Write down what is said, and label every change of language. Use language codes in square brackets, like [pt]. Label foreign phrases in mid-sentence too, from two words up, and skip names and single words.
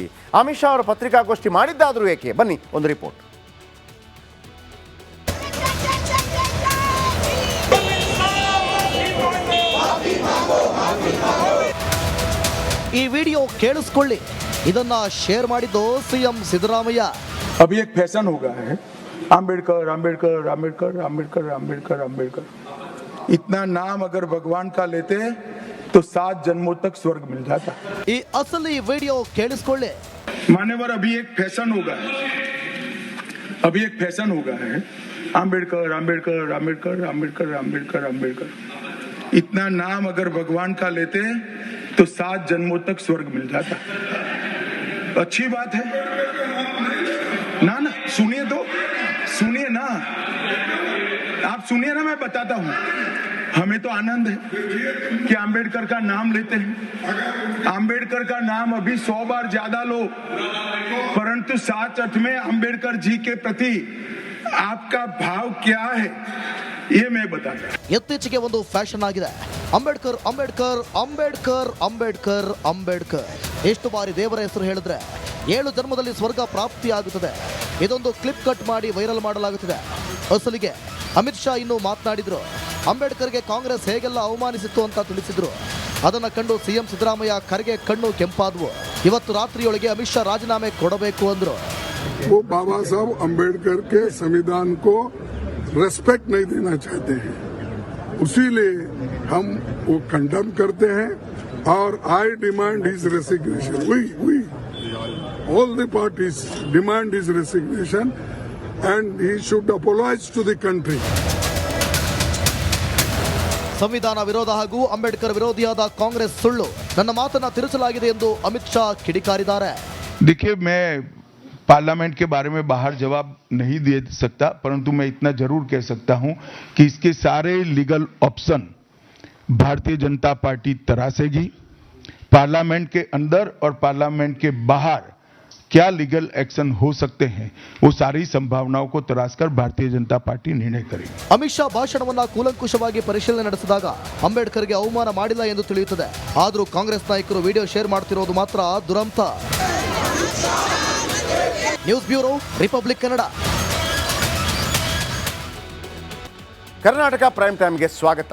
[kn] ಅಮಿತ್ ಶಾ ಅವರು ಪತ್ರಿಕಾಗೋಷ್ಠಿ ಮಾಡಿದ್ದಾದರೂ ಏಕೆ? ಬನ್ನಿ ಒಂದು ರಿಪೋರ್ಟ್. ಈ ವಿಡಿಯೋ ಕೇಳಿಸ್ಕೊಳ್ಳಿ. ಇದನ್ನ ಶೇರ್ ಮಾಡಿದ್ದು ಸಿಎಂ ಸಿದ್ದರಾಮಯ್ಯ. [hi] अभी एक फैशन हो गया है, अंबेडकर अंबेडकर अंबेडकर अंबेडकर अंबेडकर अंबेडकर. इतना नाम अगर भगवान का लेते तो 7 जन्मों तक स्वर्ग मिल जाता. [kn] ಈ ಅಸಲಿ ವಿಡಿಯೋ ಕೇಳಿಸ್ಕೊಳ್ಳಿ. [hi] मान्यवर, अभी एक फैशन हो गया है, अभी एक फैशन हो गया है, अंबेडकर अंबेडकर अंबेडकर अंबेडकर अंबेडकर अंबेडकर. इतना नाम अगर भगवान का लेते तो 7 जन्मों तक स्वर्ग मिल जाता. अच्छी बात है ना? सुनिए तो, सुनिए ना, आप सुनिए ना, मैं बताता हूं. हमें तो आनंद है कि अंबेडकर का नाम लेते हैं. अंबेडकर का नाम अभी 100 बार ज्यादा लो, परंतु साथ में अंबेडकर जी के प्रति आपका भाव क्या है ये मैं बताता हूं. [kn] ಇತ್ತೀಚೆಗೆ ಒಂದು ಫ್ಯಾಷನ್ ಆಗಿದೆ, ಅಂಬೇಡ್ಕರ್ ಅಂಬೇಡ್ಕರ್ ಅಂಬೇಡ್ಕರ್ ಅಂಬೇಡ್ಕರ್ ಅಂಬೇಡ್ಕರ್. ಎಷ್ಟು ಬಾರಿ ದೇವರ ಹೆಸರು ಹೇಳಿದ್ರೆ 7 ಜನ್ಮದಲ್ಲಿ ಸ್ವರ್ಗ ಪ್ರಾಪ್ತಿ ಆಗುತ್ತದೆ. ಇದೊಂದು [en] clip cut [kn] ಮಾಡಿ ವೈರಲ್ ಮಾಡಲಾಗುತ್ತಿದೆ. ಅಸಲಿಗೆ ಅಮಿತ್ ಶಾ ಇನ್ನೂ ಮಾತನಾಡಿದ್ರು. ಅಂಬೇಡ್ಕರ್ಗೆ ಕಾಂಗ್ರೆಸ್ ಹೇಗೆಲ್ಲ ಅವಮಾನಿಸಿತ್ತು ಅಂತ ತಿಳಿಸಿದ್ರು. ಅದನ್ನು ಕಂಡು ಸಿಎಂ ಸಿದ್ದರಾಮಯ್ಯ ಖರ್ಗೆ ಕಣ್ಣು ಕೆಂಪಾದವು. ಇವತ್ತು ರಾತ್ರಿಯೊಳಗೆ ಅಮಿತ್ ಶಾ ರಾಜೀನಾಮೆ ಕೊಡಬೇಕು ಅಂದ್ರು. [hi] वो बाबा साहब अंबेडकर के संविधान को रेस्पेक्ट नहीं देना चाहते हैं, उसीलिए हम वो कंडम करते हैं और [en] I demand his resignation. वी all the parties demand his resignation and he should apologize to the country. [kn] ಸಂವಿಧಾನ ವಿರೋಧ ಹಾಗೂ ಅಂಬೇಡ್ಕರ್ ವಿರೋಧಿಯಾದ ಕಾಂಗ್ರೆಸ್ ಸುಳ್ಳು, ನನ್ನ ಮಾತನ್ನ ತಿರುಚಲಾಗಿದೆ ಎಂದು ಅಮಿತ್ ಶಾ ಕಿಡಿಕಾರಿದ್ದಾರೆ. [hi] देखिए, मैं पार्लियामेंट के बारे में बाहर जवाब नहीं दे सकता, परंतु मैं इतना जरूर कह सकता हूं कि इसके सारे [en] legal option [hi] भारतीय जनता पार्टी तरासेगी. पार्लियामेंट के अंदर और पार्लियामेंट के बाहर क्या [en] legal action [hi] हो सकते हैं, वो सारी संभावनाओं को तराशकर भारतीय जनता पार्टी निर्णय करेगी. [kn] ಅಮಿತ್ ಶಾ ಭಾಷಣವನ್ನ ಕೂಲಂಕುಷವಾಗಿ ಪರಿಶೀಲನೆ ನಡೆಸಿದಾಗ ಅಂಬೇಡ್ಕರ್ಗೆ ಅವಮಾನ ಮಾಡಿಲ್ಲ ಎಂದು ತಿಳಿಯುತ್ತದೆ. ಆದರೂ ಕಾಂಗ್ರೆಸ್ ನಾಯಕರು [en] video share [kn] ಮಾಡ್ತಿರೋದು ಮಾತ್ರ ದುರಂತ. [en] news bureau, [kn] ರಿಪಬ್ಲಿಕ್ ಕನ್ನಡ. ಕರ್ನಾಟಕ ಪ್ರೈಮ್ ಟೈಮ್ಗೆ ಸ್ವಾಗತ.